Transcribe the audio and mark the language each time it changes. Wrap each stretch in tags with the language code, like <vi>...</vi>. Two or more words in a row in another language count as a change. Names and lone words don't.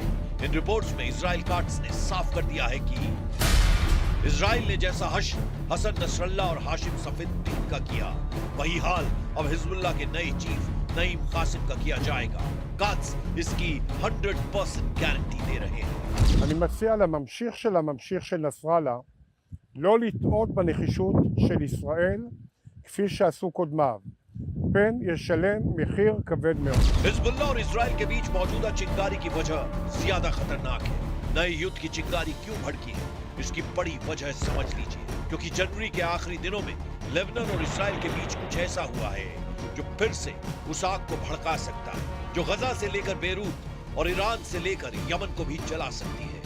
<hi>इन रिपोर्ट्स में इजराइल काट्स ने साफ कर दिया है कि इजराइल ने जैसा हसन नसरल्लाह और हाशिम सफीउद्दीन का किया, वही हाल अब हिजबुल्लाह के नए चीफ नईम कासिम का किया जाएगा। काट्स इसकी 100% गारंटी दे रहे हैं।</hi> <he>אני מציע לממשיך של הממשיך של נסראללה לא לטעות בנחישות של ישראל כפי שעשו קודמיו. פן ישלם מחיר כבד מאוד.</he> <hi>हिजबुल्लाह और इजराइल के बीच मौजूदा चिंगारी की वजह ज्यादा खतरनाक है। नए युद्ध की चिंगारी क्यों भड़की है, इसकी बड़ी वजह समझ लीजिए। क्योंकि जनवरी के आखिरी दिनों में लेबनान और इजराइल के बीच कुछ ऐसा हुआ है जो फिर से उस आग को भड़का सकता है, जो गजा से लेकर बेरूत और ईरान से लेकर यमन को भी जला सकती है।</hi>